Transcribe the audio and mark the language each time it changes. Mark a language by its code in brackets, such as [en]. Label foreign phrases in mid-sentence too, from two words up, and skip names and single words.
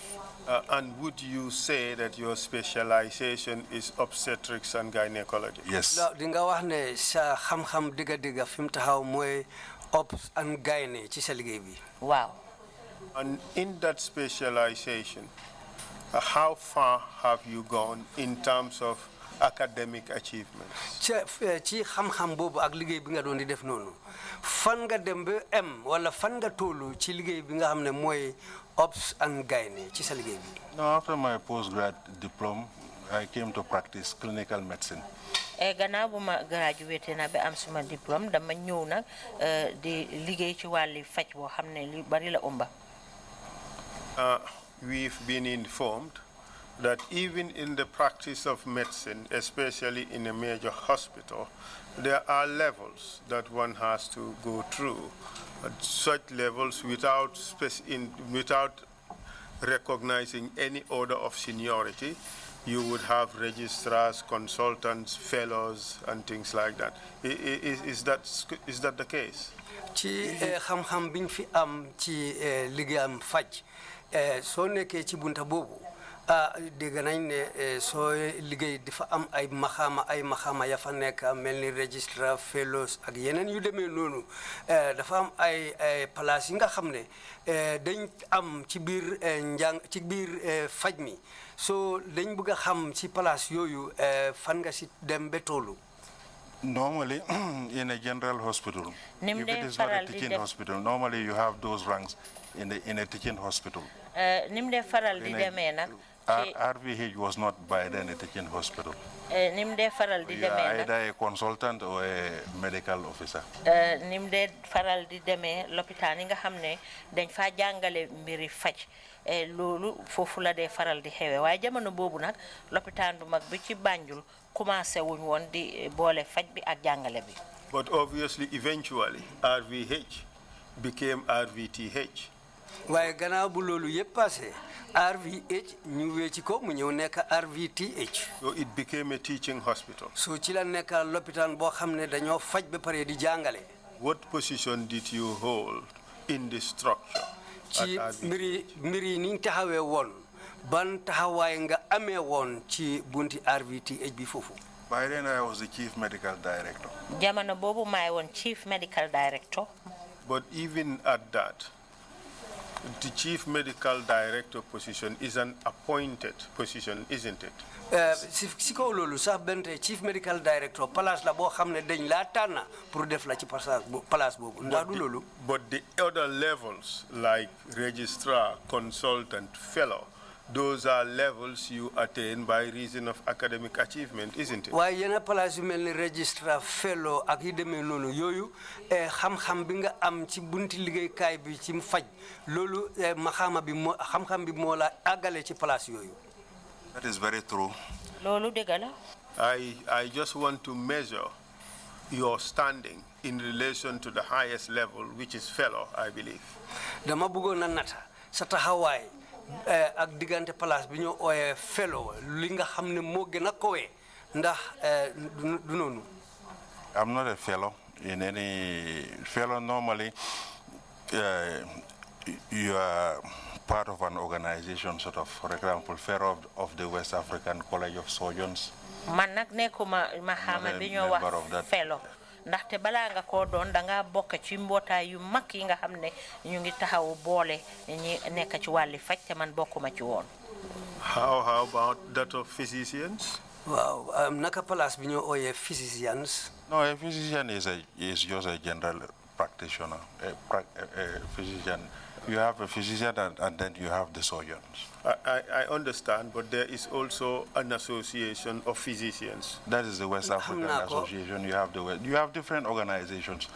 [en] And would you say that your specialization is obstetrics and gynecology? Yes. [wo] di nga wax ne sa xam-xam digga fi mu taxaw mooy [en] Ops and Gynae [wo] ci sa liggéey bi. Waaw. [en] And in that specialization, how far have you gone in terms of academic achievements? [wo] ci xam-xam boobu ak liggéey bi nga doon di def noonu fan nga dem ba wala fan nga tollu ci liggéey bi nga xam ne mooy [en] Ops and Gynae [wo] ci sa liggéey bi? [en] Now, after my postgrad diploma, I came to practice clinical medicine. [wo] Gannaaw bu ma graduate na ba am suma diplôme dama ñëw nag di liggéey ci wàllu faj boo xam ne li bari la ëmba. [en] We've been informed that even in the practice of medicine, especially in a major hospital, there are levels that one has to go through. Such levels without recognizing any order of seniority. You would have registrars, consultants, fellows, and things like that. Is that the case? [wo] ci xam-xam biñ fi am ci liggéeyam faj soo nekkee ci bunta boobu dégg nañ ne soo liggéey dafa am ay maxaama ya fa nekk mel ni [en] registrar fellows [wo] ak yeneen yu demee noonu dafa am ay place yi nga xam ne dañ am ci biir ci biir faj mi so dañ bëgg a xam ci place yooyu fan nga si dem ba tollu. [en] Normally, in a general hospital, if it is not a teaching hospital, normally you have those ranks in a teaching hospital. [wo] Nim de faral di demee nag [en] RVH was not by then a teaching hospital. [wo] Nim de faral di [en] You are [wo] demee [en] either a consultant or a medical officer. [wo] nim de faral di demee lopitaan yi nga xam ne dañ fa jàngale mbiri faj loolu foofu la dee faral di xewe waaye jamono boobu nag lopitaan bu mag bi ci Banjul commencé wuñ woon di boole faj bi ak jàngale bi. [en] But obviously, eventually, RVH became RVTH. [wo] waaye gannaaw bu loolu yëpp passé RVH ñu wécci ko mu ñëw nekk RVTH. [en] So it became a teaching hospital. [wo] so ci la nekk lopitaan boo xam ne dañoo faj ba pare di jàngale. [en] What position did you hold in the structure? [wo] ci mbiri ni taxawee woon ban taxawaay nga amee woon ci bunti RVTH bi foofu. [en] By then I was the chief medical director. [wo] jamono boobu maay woon [en] chief medical director. But even at that, the chief medical director position is an appointed position, isn't it? [wo] si kaw loolu sax bente [en] chief medical director [wo] place la boo xam ne dañ laa tànn pour def la ci place boobu ndax du loolu. [en] But the other levels like registrar, consultant, fellow, those are levels you attain by reason of academic achievement, isn't it? [wo] waaye yenn place yu mel ni [en] registrar, fellow [wo] ak yi demee noonu yooyu xam-xam bi nga am ci bunti liggéeykaay bi ci faj loolu maxaama bi moo xam-xam bi moo la àggale ci place yooyu. [en] That is very true. [wo] loolu dëgg la. [en] I just want to measure your standing in relation to the highest level, which is fellow, I believe. [wo] dama bëggoon na nata sa taxawaay ak diggante place bi ñu ooyee fellow li nga xam ne moo gën a kowee ndax du noonu. [en] I'm not a fellow in any fellow. Normally, you are part of an organization, sort of, for example, fellow of the West African College of Surgeons. [wo] man nag nekkuma maxaama bi ñoo wax fellow ndaxte balaa nga koo doon da nga bokk ci mbootaay yu mag yi nga xam ne ñu ngi taxaw boole ñi nekk ci wàlli faj te man bokkuma ci woon. [en] How about that of physicians? [wo] waaw naka place bi ñoo ooyee physicians. [en] No, a physician is just a general practitioner. A physician, you have a physician and then you have the surgeons. I understand, but there is also an association of physicians. That is the West African Association. You have different organizations.